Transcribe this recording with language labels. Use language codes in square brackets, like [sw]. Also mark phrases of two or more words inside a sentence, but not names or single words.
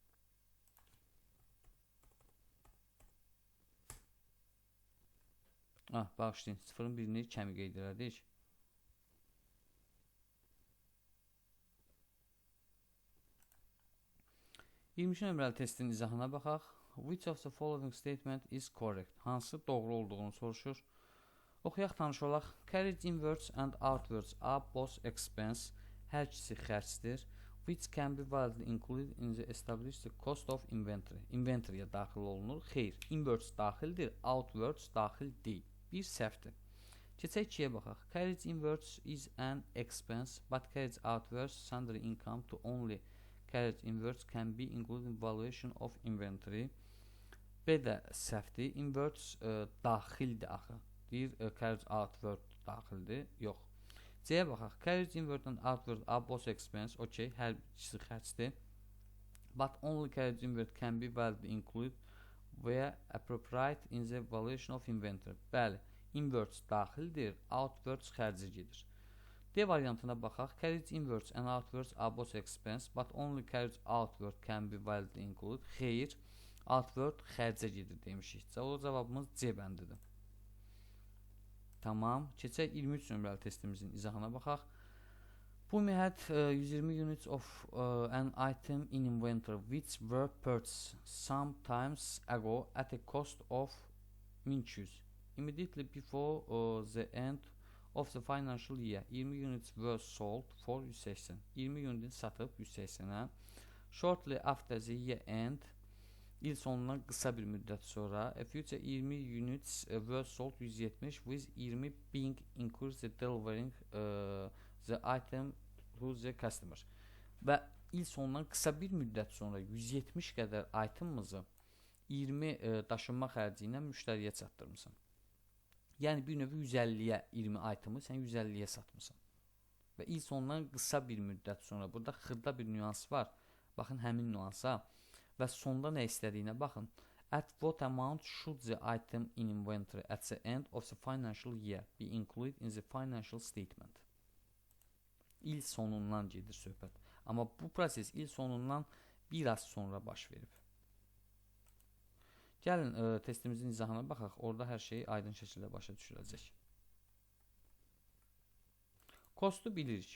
[az] Bağışlayın, sıfırın birini kəmi qeyd elədik. İkinci nömrəli testin izahına baxaq. [en] Which of the following statement is correct? [az] Hansı doğru olduğunu soruşur. Oxuyaq, tanış olaq. [en] Carriage inwards and outwards are both expense. [az] Hər ikisi xərcdir. [en] Which can be validly included in the established cost of inventory. [az] Inventory'yə daxil olunur. Xeyr, inwards daxildir, outwards daxil deyil. Bir səhvdir. Keçək 2-yə baxaq. [en] Carriage inwards is an expense, but carriage outwards sundry income to only carriage inwards can be included in valuation of inventory. [az] B də səhvdir. Inwards daxildir axı. Deyir, [en] carriage outward [az] daxildir. Yox. C-yə baxaq. [en] Carriage inward and outward are both expense. [az] Okay, hər ikisi xərcdir. [en] But only carriage inward can be validly included where appropriate in the valuation of inventory. [az] Bəli, inwards daxildir, outwards xərci gedir. D variantına baxaq. [en] Carriage inwards and outwards are both expense, but only carriage outward can be validly included. [az] Xeyr, outward xərcə gedir demişik. O cavabımız C bəndidir. Tamam. Keçək 23 nömrəli testimizin izahına baxaq. [en] Pumi had 120 units of an item in inventory which were purchased some times ago at a cost of 1200. Immediately before the end of the financial year 20 units were sold for 180. [az] 20 unit satıb 180-ə. [en] Shortly after the year end, [az] il sonundan qısa bir müddət sonra [en] future 20 units were sold 170 with 20 being increased the delivering the item to the customer. [az] Və il sonundan qısa bir müddət sonra 170 qədər itemımızı 20 daşınma xərci ilə müştəriyə çatdırmısan. Yəni bir növ 150-yə 20 itemi sən 150-yə satmısan. Və il sonundan qısa bir müddət sonra burada xırda bir nüans var. Baxın həmin nüansa və sonda nə istədiyinə baxın. [en] At what amount should the item in inventory at the end of the financial year be included in the financial statement? [az] İl sonundan gedir söhbət. Amma bu proses il sonundan bir az sonra baş verib. Gəlin testimizin izahına baxaq. Orada hər şey aydın şəkildə başa düşüləcək. Kostu bilirik.